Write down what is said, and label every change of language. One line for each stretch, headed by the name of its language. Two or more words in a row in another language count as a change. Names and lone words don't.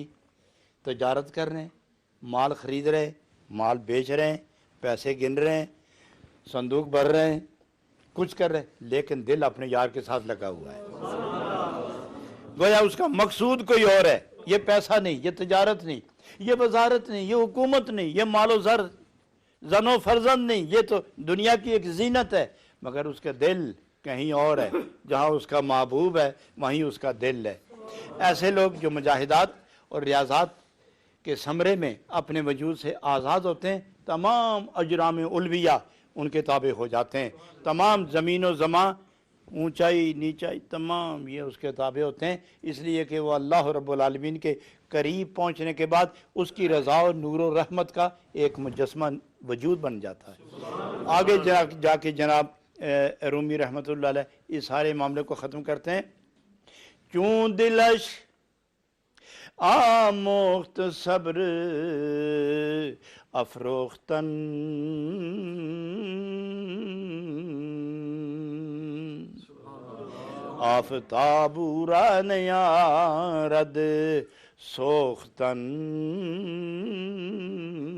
Urdu: تجارت کر رہے ہیں، مال خرید رہے ہیں، مال بیچ رہے ہیں، پیسے گن رہے ہیں، صندوق بھر رہے ہیں، کچھ کر رہے ہیں، لیکن دل اپنے یار کے ساتھ لگا ہوا ہے۔ گویا اس کا مقصود کوئی اور ہے، یہ پیسہ نہیں، یہ تجارت نہیں، یہ وزارت نہیں، یہ حکومت نہیں، یہ مال و زر، زن و فرزند نہیں، یہ تو دنیا کی ایک زینت ہے، مگر اس کا دل کہیں اور ہے۔ جہاں اس کا محبوب ہے وہیں اس کا دل ہے۔ ایسے لوگ جو مجاہدات اور ریاضات کے ثمرے میں اپنے وجود سے آزاد ہوتے ہیں، تمام اجرام علویہ ان کے تابع ہو جاتے ہیں، تمام زمین و زمان، اونچائی نیچائی، تمام یہ اس کے تابع ہوتے ہیں، اس لیے کہ وہ اللہ رب العالمین کے قریب پہنچنے کے بعد اس کی رضا و نور و رحمت کا ایک مجسمہ وجود بن جاتا ہے۔ آگے جا کے جناب رومی رحمۃ اللہ علیہ اس سارے معاملے کو ختم کرتے ہیں۔
Persian: چون دلش آموخت صبر افروختن، آفتاب را نیارد سوختن،